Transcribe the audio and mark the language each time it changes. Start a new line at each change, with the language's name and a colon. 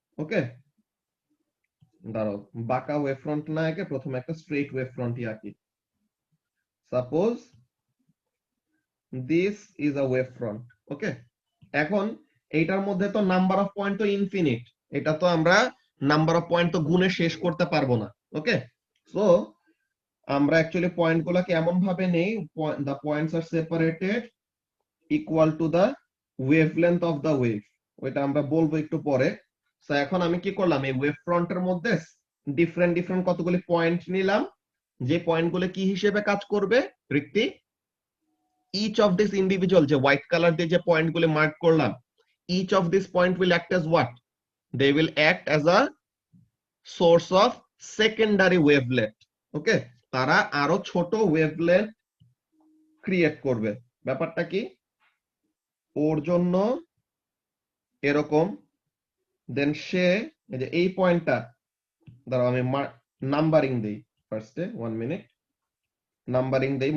Bangla: ওকে, দাঁড়াও বাঁকা wave front না এঁকে প্রথমে একটা স্ট্রেট ওয়েভ ফ্রন্টই আঁকি।
English: Suppose this is a wave front.
Bangla: ওকে, এখন এইটার মধ্যে তো নাম্বার অফ পয়েন্ট তো ইনফিনিট, এটা তো আমরা নাম্বার অফ পয়েন্ট তো গুণে শেষ করতে পারবো না। ওকে, সো আমরা অ্যাকচুয়ালি পয়েন্ট গুলাকে এমন ভাবে নেই,
English: the points are separated equal to the wavelength of the wave।
Bangla: ওইটা আমরা বলবো একটু পরে। সো এখন আমি কি করলাম, এই ওয়েভ ফ্রন্টের মধ্যে ডিফারেন্ট ডিফারেন্ট কতগুলি পয়েন্ট নিলাম, যে পয়েন্টগুলো কি হিসেবে কাজ করবে Hrithik?
English: each of this individual,
Bangla: যে হোয়াইট কালার দিয়ে যে পয়েন্টগুলো মার্ক করলাম,
English: each of this point will act as what? They will act as a source of secondary wavelength।
Bangla: ওকে, তারা আরো ছোট ওয়েভলেন্থ ক্রিয়েট করবে। ব্যাপারটা কি, ওর জন্য এরকম, দেন সে এই যে এই পয়েন্টটা, দাঁড়াও আমি নাম্বারিং দেই ফার্স্টে, 1 মিনিট নাম্বারিং দেই।